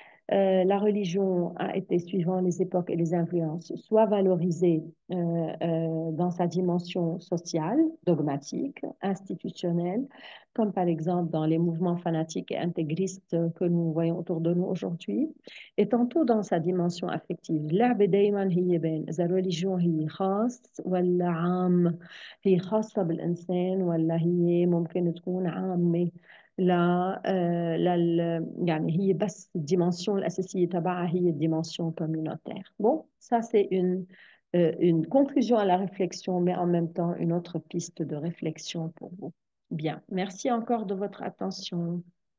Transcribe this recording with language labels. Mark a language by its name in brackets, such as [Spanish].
[French] La religion a été, suivant les époques et les influences, soit valorisée dans sa dimension sociale, dogmatique, institutionnelle, comme par exemple dans les mouvements fanatiques et intégristes que nous voyons autour de nous aujourd'hui, et tantôt dans sa dimension affective. [Arabic] اللعبة دايما هي بين إذا الرeligion هي خاص ولا عام، هي خاصة بالإنسان ولا هي ممكن تكون عامة. يعني هي بس الديمنسيون الأساسية تبعها هي الديمنسيون communautaire. [French] Bon, ça c'est une conclusion à la réflexion, mais en même temps une autre piste de réflexion pour vous. Bien, merci encore de votre attention.